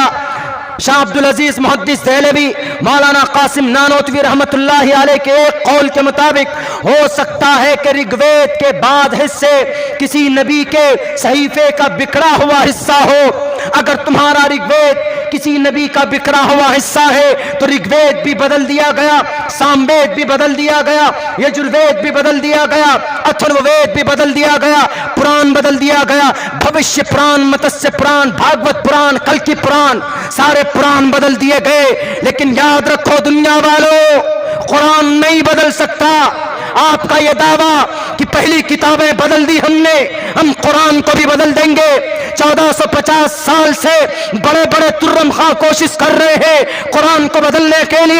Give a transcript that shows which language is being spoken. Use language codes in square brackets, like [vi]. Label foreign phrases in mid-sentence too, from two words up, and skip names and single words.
[ur] شاہ عبدالعزیز محدث دہلوی، مولانا قاسم نانوتوی رحمت اللہ علیہ کے ایک قول کے مطابق ہو سکتا ہے کہ رگ وید کے بعد حصے کسی نبی کے صحیفے کا بکھرا ہوا حصہ ہو. اگر تمہارا رگ وید کسی نبی کا بکھرا ہوا حصہ ہے تو رگ وید بھی بدل دیا گیا، سام وید بھی بدل دیا گیا، یجروید بھی بدل دیا گیا، اتھرو وید بھی بدل دیا گیا، پران بدل دیا گیا، بھوشیہ پران، متسیہ پران، بھاگوت پران، کلکی پران، سارے پران بدل دیے گئے. لیکن یاد رکھو دنیا والو، قرآن نہیں بدل سکتا. آپ کا یہ دعویٰ کہ پہلی کتابیں بدل دی ہم نے، ہم قرآن کو بھی بدل دیں گے. 1450 سال سے بڑے بڑے ترم خواہ کوشش کر رہے ہیں قرآن کو بدلنے کے لیے.